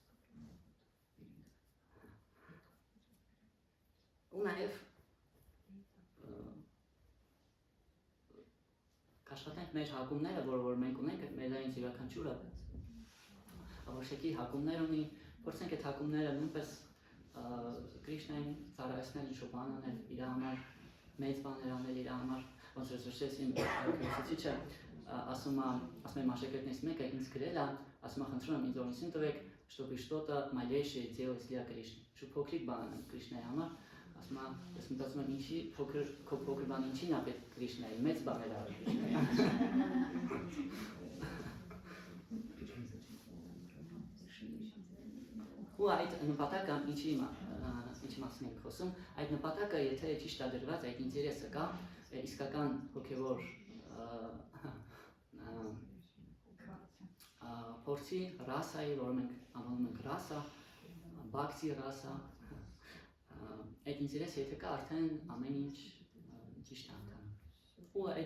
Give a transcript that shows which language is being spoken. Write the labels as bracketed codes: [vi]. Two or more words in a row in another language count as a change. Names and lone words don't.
[hy] Ու նաև կաշխատենք մեր հակումները, որ մենք ունենք, մեզանից յուրաքանչյուրը որոշակի հակումներ ունի, փորձենք այդ հակումները նույնպես Կրիշնային ծառայեցնել, ինչ-որ բան անել իր համար, մեծ բաներ անել իր համար, ոնց որ զրուցեցին ուսուցիչը, ասում է աշակերտներից մեկը ինձ գրել է, ասում է խնդրում եմ ինձ օրինություն տվեք, [ru] чтобы что-то малейшее делать для Кришны, чтобы [hy] փոքրիկ բան անեմ Կրիշնայի համար, ասում է, ես մտածում եմ ինչի փոքր բան ինչին է պետք Կրիշնայի, մեծ բաներ արել Կրիշնայի։ Ու այդ նպատակը ինչի մասին ենք խոսում, այդ նպատակը եթե ճիշտ է դրված, այդ ինտերեսը կա, իսկական հոգևոր փորձի ռասայի, որը մենք անվանում ենք ռասա, բաքսի ռասա, այդ ինտերեսը եթե կա, արդեն ամեն ինչ ճիշտ է ընթանում։ Ու